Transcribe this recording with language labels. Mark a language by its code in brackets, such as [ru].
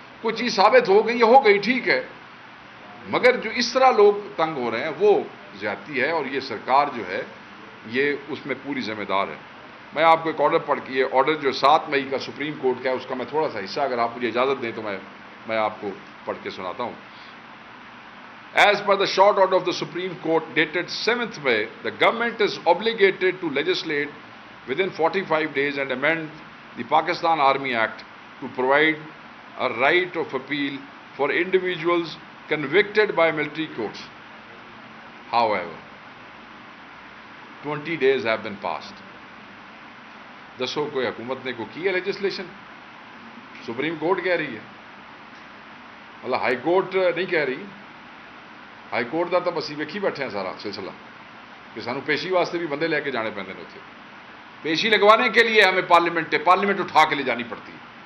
[ur] کوئی چیز ثابت ہو گئی ہو گئی ٹھیک ہے، مگر جو اس طرح لوگ تنگ ہو رہے ہیں وہ زیادتی ہے، اور یہ سرکار جو ہے یہ اس میں پوری ذمہ دار ہے. میں آپ کو ایک آرڈر پڑھ کے، یہ آرڈر جو 7 مئی کا سپریم کورٹ کا ہے اس کا میں تھوڑا سا حصہ اگر آپ مجھے اجازت دیں تو میں آپ کو پڑھ کے سناتا ہوں. [en] As per the short order of the Supreme Court dated 7th May, the government is obligated to legislate within 45 days and amend the Pakistan Army Act to provide a right of appeal for individuals convicted by military courts. However, 20 days have been passed. [ur] دسو کوئی حکومت نے کو کی ہے legislation? Supreme court کہہ رہی ہے، مطلب ہائی کورٹ نہیں کہہ رہی. [pa] ہائی کورٹ کا تو بس ویکھی بیٹھے ہیں سارا سلسلہ کہ سانو پیشی واسطے بھی بندے لے کے جانے پہنتے ہیں اتنے. [ur] پیشی لگوانے کے لیے ہمیں پارلیمنٹ اٹھا کے لے جانی پڑتی ہے.